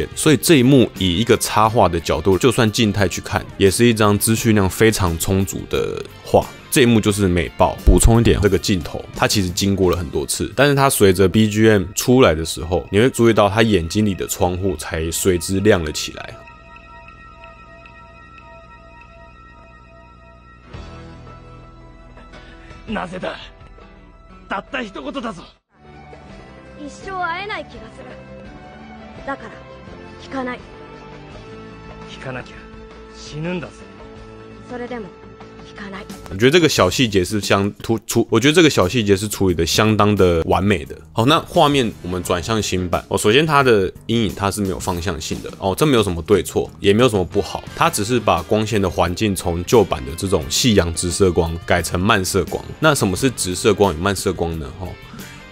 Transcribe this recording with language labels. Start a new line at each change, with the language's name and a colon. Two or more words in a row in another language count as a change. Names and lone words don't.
Chinese: 所以这一幕以一个插画的角度，就算静态去看，也是一张资讯量非常充足的画。这一幕就是美爆。补充一点，这个镜头它其实经过了很多次，但是它随着 BGM 出来的时候，你会注意到他眼睛里的窗户才随之亮了起来。
Japanese: なぜだ。たった一言だぞ。一生会えない気がする。だから引かない。引かなきゃ死ぬんだぜ。それでも
Chinese: 我觉得这个小细节是我觉得这个小细节是处理的相当的完美的。好，那画面我们转向新版首先它的阴影它是没有方向性的这没有什么对错，也没有什么不好，它只是把光线的环境从旧版的这种夕阳直射光改成漫射光。那什么是直射光与漫射光呢？